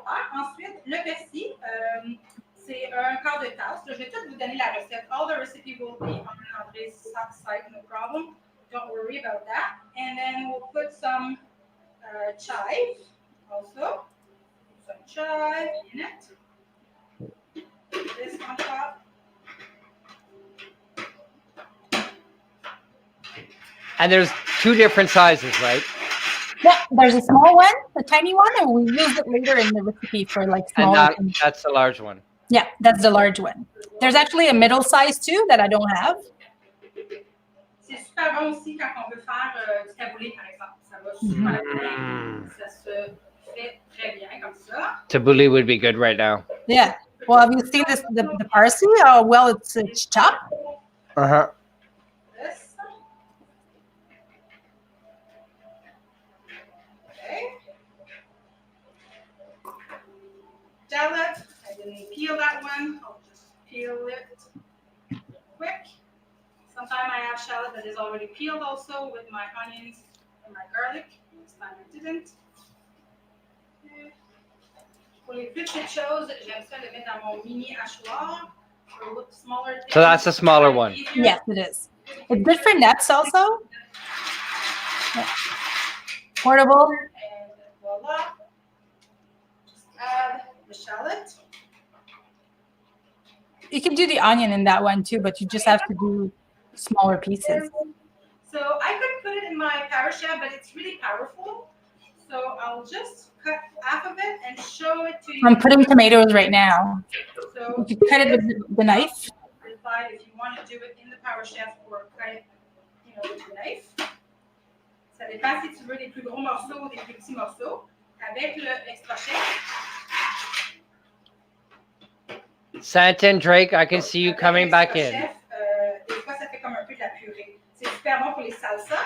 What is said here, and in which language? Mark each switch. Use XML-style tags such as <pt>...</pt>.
<fr>Ensuite, le persil, c'est un quart de tasse. Je vais tout vous donner la recette.</fr> <en>All the recipe will be on André's site, no problem. Don't worry about that. And then we'll put some chive also. Some chive in it. This on top. And there's 2 different sizes, right? Yeah, there's a small one, a tiny one, and we use it later in the recipe for like small. And that's the large one. Yeah, that's the large one. There's actually a middle size too that I don't have.</en> <fr>C'est super bon aussi quand on veut faire du taboulé, par exemple. Ça va super bien. Ça se fait très bien comme ça.</fr> <en>Tabbouleh would be good right now. Yeah. Well, have you seen this the parsley? Oh, well, it's chopped. Uh-huh. This. Okay. Shallot. I didn't peel that one. I'll just peel it quick. Sometimes I have shallot that is already peeled also with my onions and my garlic. This time I didn't.</en> <fr>Pour les plus petites choses, j'aime ça le mettre dans mon mini hachoir.</fr> <en>For smaller things, So that's a smaller one. Yes, it is. It's good for nuts also. Yeah. Portable. And voila. Just add the shallot. You can do the onion in that one too, but you just have to do smaller pieces. So I could put it in my power chef, but it's really powerful. So I'll just cut half of it and show it to you. I'm putting tomatoes right now. So You can cut it with the knife. decide if you want to do it in the power chef or cut it, with your knife.</en> <fr>Ça dépend si tu veux des plus gros morceaux ou des plus petits morceaux. Avec le extra chef.</fr> <en>Santin, Drake, I can see you coming back in.</en> <fr>Chef, des fois, ça fait comme un peu de la purée. C'est super bon pour les salsa.</fr>